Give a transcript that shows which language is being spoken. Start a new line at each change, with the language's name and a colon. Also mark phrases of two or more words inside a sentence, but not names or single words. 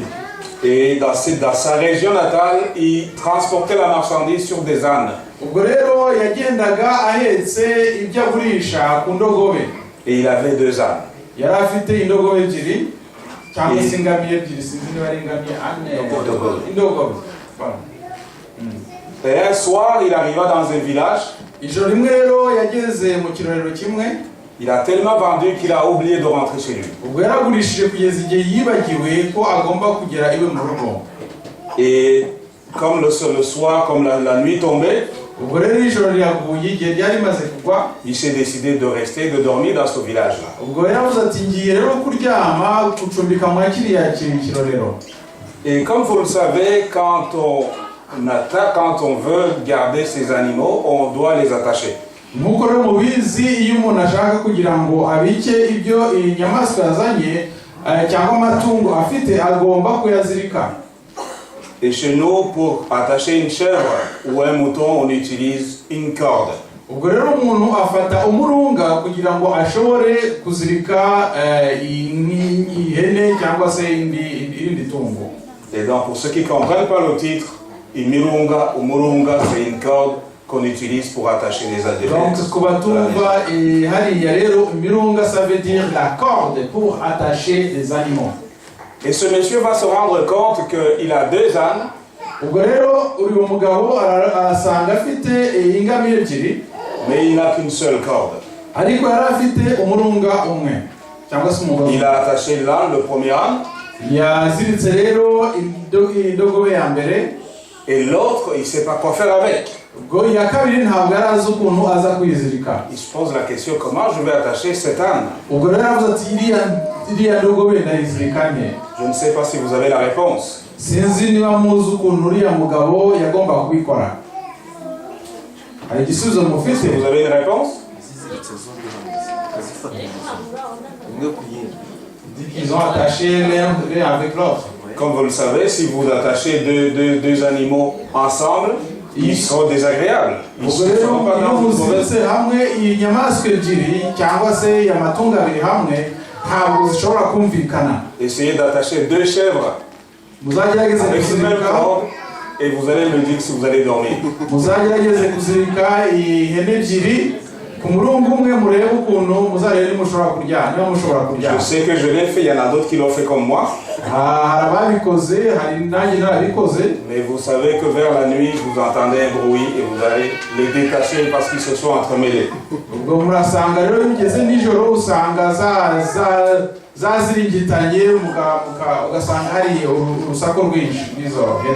French: Et dans sa région natale, il transportait la marchandise sur des ânes.
Kinyarwanda: Ubwo rero yagendaga ahetse ibyo agurisha ku ndogobe.
French: Et il avait 2 ânes.
Kinyarwanda: Yari afite indogobe ebyiri cyangwa se ingamiya ebyiri, sinzi niba ari ingamiya indogobe.
French: Et un soir, il arriva dans un village.
Kinyarwanda: Ijoro rimwe rero yageze mu kirorero kimwe.
French: Il a tellement vendu qu'il a oublié de rentrer chez lui.
Kinyarwanda: Ubwo yaragurishije kugeza igihe yibagiwe ko agomba kugera iwe mu rugo.
French: Et comme le soir, comme la nuit tombait,
Kinyarwanda: ubwo rero ijoro riraguye igihe ryari rimaze kugwa.
French: Il s'est décidé de rester, de dormir dans ce village-là.
Kinyarwanda: Ubwo yaravuze ati ngiye rero kuryama gucumbika mu kiriya kirorero.
French: Et comme vous le savez, quand on veut garder ces animaux, on doit les attacher.
Kinyarwanda: Nkuko rero mubizi iyo umuntu ashaka kugira ngo abike ibyo inyamaswa yazanye cyangwa amatungo afite agomba kuyazirika.
French: Et chez nous, pour attacher une chèvre ou un mouton, on utilise une corde.
Kinyarwanda: Ubwo rero umuntu afata umurunga kugira ngo ashobore kuzirika ihene cyangwa se irindi tungo.
French: Et donc pour ceux qui ne comprennent pas le titre, imirunga ou murunga, c'est une corde qu'on utilise pour attacher les animaux.
Kinyarwanda: Donc kubatumva hariya rero imirunga,
French: ça veut dire la corde pour attacher les animaux. Et ce monsieur va se rendre compte qu'il a 2 ânes.
Kinyarwanda: Ubwo rero uyu mugabo arasanga afite ingamiya ebyiri,
French: mais il n'a qu'une seule corde.
Kinyarwanda: Ariko yari afite umurunga umwe cyangwa se umugabo.
French: Il a attaché l'âne, le premier âne.
Kinyarwanda: Yaziritse rero indogobe ya mbere.
French: Et l'autre, il ne sait pas quoi faire avec.
Kinyarwanda: Ubwo iya kabiri ntabwo arazi ukuntu aza kuyizirika.
French: Il se pose la question, comment je vais attacher cet âne?
Kinyarwanda: Ubwo rero aravuze ati iriya ndogobe ndayizirika nte?
French: Je ne sais pas si vous avez la réponse.
Kinyarwanda: Sinzi niba muzi ukuntu uriya mugabo yagomba kubikora. Hari igisubizo mufite?
French: Vous avez une réponse? Ils ont attaché l'un avec l'autre. Comme vous le savez, si vous attachez deux animaux ensemble, ils seront désagréables. Ils ne seront pas dans une mauvaise... Essayez d'attacher 2 chèvres avec une même corde et vous allez me dire si vous allez dormir.
Kinyarwanda: ku murungu umwe murebe ukuntu muzarebe mushobora kuryama niba mushobora kuryama.
French: Je sais que je l'ai fait, il y en a d'autres qui l'ont fait comme moi.
Kinyarwanda: hari ababikoze hari nanjye narabikoze.
French: Mais vous savez que vers la nuit, vous entendez un bruit et vous allez les détacher parce qu'ils se sont entremêlés.
Kinyarwanda: ubwo murasanga rero bigeze nijoro usanga zaziringitanye ugasanga hari urusaku rwinshi n'izo hene.